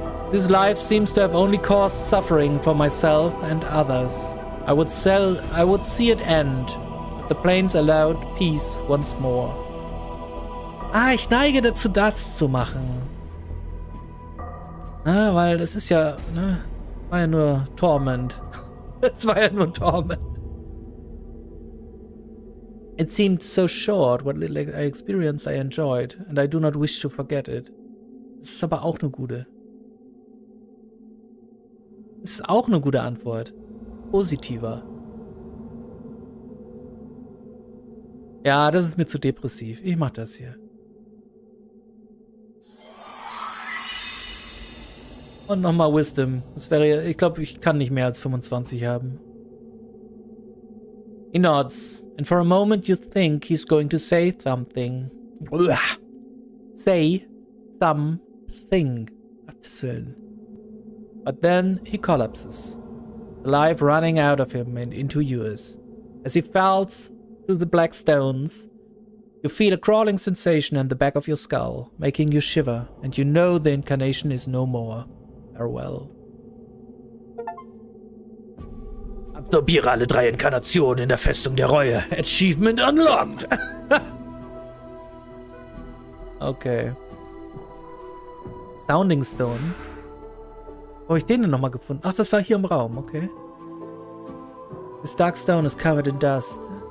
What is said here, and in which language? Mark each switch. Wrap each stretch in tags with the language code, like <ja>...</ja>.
<en>This life seems to have only caused suffering for myself and others. I would see it end, but the plains allowed peace once more.</en> <de>Ich neige dazu, das zu machen. Weil das ist ja, ne, war ja nur Torment. Das war ja nur Torment.</de> <en>It seemed so short, what little I experienced I enjoyed, and I do not wish to forget it.</en> <de>Das ist aber auch eine gute. Das ist auch eine gute Antwort. Das ist positiver. Ja, das ist mir zu depressiv. Ich mach das hier. Und nochmal Wisdom. Das wäre, ich glaube, ich kann nicht mehr als 25 haben.</de> <en>He nods, and for a moment you think he's going to say something. Say something.</en> <de>Gottes Willen.</de> <en>But then he collapses, the life running out of him and into yours. As he falls through the black stones, you feel a crawling sensation in the back of your skull, making you shiver, and you know the incarnation is no more. Farewell.</en> <de>Absorbiere alle 3 Inkarnationen in der Festung der Reue.</de> <en>Achievement unlocked.</en> <de>Okay. Sounding Stone. Wo habe ich den denn nochmal gefunden? Ach, das war hier im Raum, okay.</de> <en>This dark stone is covered in dust.</en>